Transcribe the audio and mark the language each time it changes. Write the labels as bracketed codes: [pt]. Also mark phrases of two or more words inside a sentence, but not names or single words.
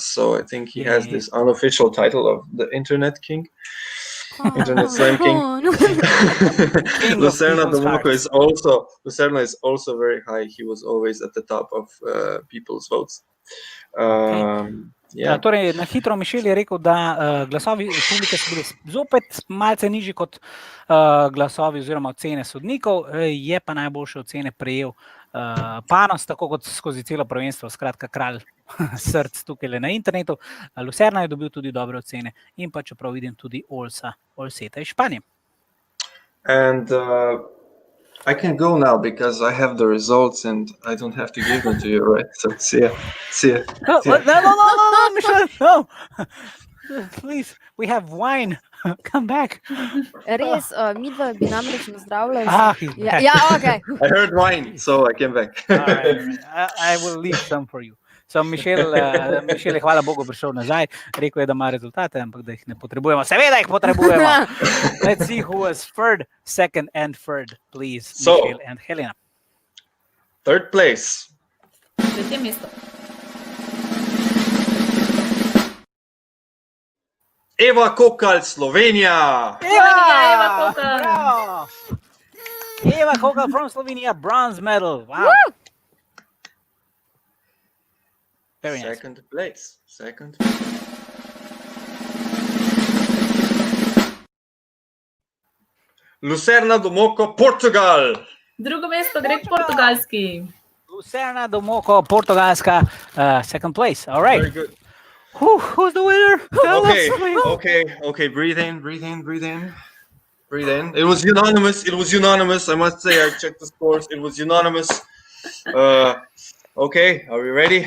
[en] So I think he has this unofficial title of the Internet King. Internet Slam King. Lucerna do Moco is also very high. He was always at the top of people's votes. Yeah. [sl] Torej, na hitro Mišel je rekel, da glasovi publike so bili zopet malce nižji kot glasovi oziroma ocene sodnikov, je pa najboljše ocene prejel Panos, tako kot skozi celo prvenstvo, skratka kralj src tukaj na internetu. Lucerna je dobil tudi dobre ocene in pa čeprav vidim tudi Olseta iz Španije. [en] And I can go now because I have the results and I don't have to give them to you, right? So see ya. No, Mišel, no. Please, we have wine. Come back. [sl] Res, midva bi namreč nazdravljali. Ja, [en] okay. I heard wine, so I came back. All right. I will leave some for you. [sl] So Mišel je hvala Bogu prišel nazaj, rekel je, da ima rezultate, ampak da jih ne potrebujemo. Seveda jih potrebujemo. [en] Let's see who was third, second and third, please, Mišel and Helena. Third place. [sl] Tretje mesto. Eva Kokalj, Slovenija. Eva Kokalj. [en] Eva Kokalj from Slovenia, bronze medal. Wow. Woo! Very nice. Second place. Lucerna do Moco, Portugal. [sl] Drugo mesto gre k Portugalski. Lucerna do Moco, Portugalska, [en] second place. All right. Very good. Who's the winner? Okay. Breathe in. It was unanimous. I must say, I checked the scores. It was unanimous. Okay, are we ready?